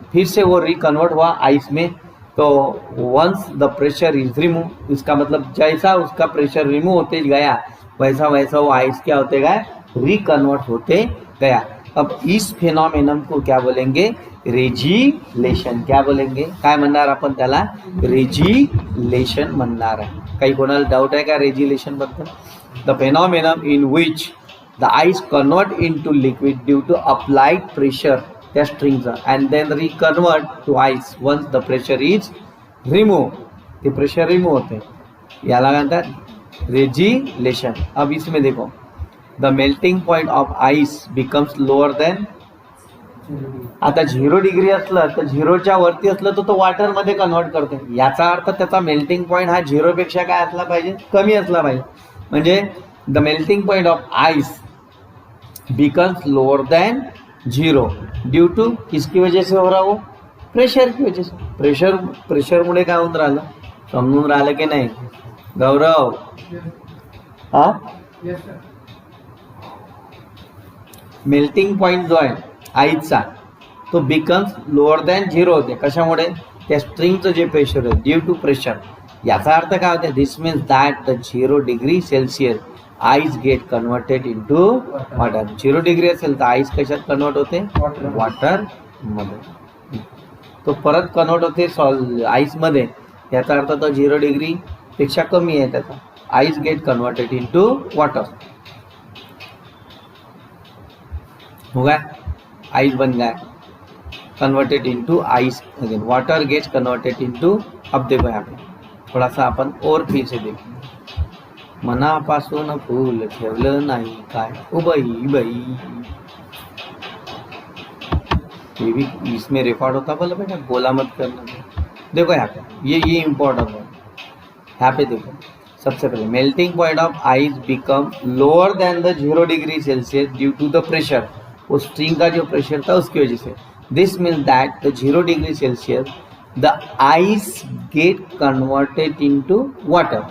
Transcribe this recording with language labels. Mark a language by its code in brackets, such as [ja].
[hi] फिर से वो रिकन्वर्ट हुआ आइस में. [en] तो once the pressure is remove, [hi] इसका मतलब जैसा उसका प्रेशर रिमूव होते गया वैसा वैसा वो आइस क्या होते गया, रिकन्वर्ट होते गया. अब इस फेनोमेनम को क्या बोलेंगे, रेजिलेशन. क्या बोलेंगे, [mr] काय म्हणणार आपण त्याला, रेजिलेशन म्हणणार आहे. काही कोणाला डाऊट आहे का रेजिलेशन बद्दल. [en] the phenomenon in which the ice convert into liquid due to applied pressure [mr] त्या स्ट्रिंगचा, [en] And then reconvert to ice once the pressure is remove. [mr] ते प्रेशर रिमूव होते, याला म्हणतात रेजिलेशन. [hi] अब इसमें देखो, [en] the melting point of ice becomes lower than [mr] आता 0 डिग्री असलं तर 0च्या वरती असलं तर तो वॉटरमध्ये कन्वर्ट करते. याचा अर्थ त्याचा मेल्टिंग पॉईंट हा 0 पेक्षा काय असला पाहिजे, कमी असला पाहिजे. [en] म्हणजे the melting point of ice becomes lower then 0 due to [hi] किसकी वजह से हो रहा हो, प्रेशर की वजह [en] से. [mr] प्रेशरमुळे काय होऊन राहिलं, समजून राहिलं की नाही गौरव? हा, मेल्टिंग पॉईंट जो आहे आईचा तो [en] becomes lower than 0 [mr] होते. कशामुळे, त्या स्ट्रिंगचं जे प्रेशर आहे ड्यू टू प्रेशर. याचा अर्थ काय होते, [en] This means that the 0 degree Celsius ice get converted into water. [mr] 0 degree असेल तर आईस कशात कन्वर्ट होते, वॉटर मध्ये. तो परत कन्वर्ट होते आईसमध्ये. याचा अर्थ तो 0 डिग्री पेक्षा कमी आहे त्याचा. [en] Ice get converted into water. [hi] हो गया, आइस बन गया, [en] Converted into ice again. Water gets converted into. [hi] अब देखो यहाँ पे थोड़ा सा अपन और फिर से देखो. [mr] मनापासून फूल ठेवलं नाही काय ओ बाई बाई. [hi] ये भी इसमें रिकॉर्ड होता, बोला बेटा बोला मत करना. देखो यहाँ पे ये इम्पोर्टेंट है. यहाँ पे देखो सबसे पहले [en] Melting point of ice become lower than the 0 degree celsius due to the pressure. [hi] वो स्ट्रिंग का जो प्रेशर था उसकी वजह से. [en] This means that the 0 degree celsius the ice get converted into water.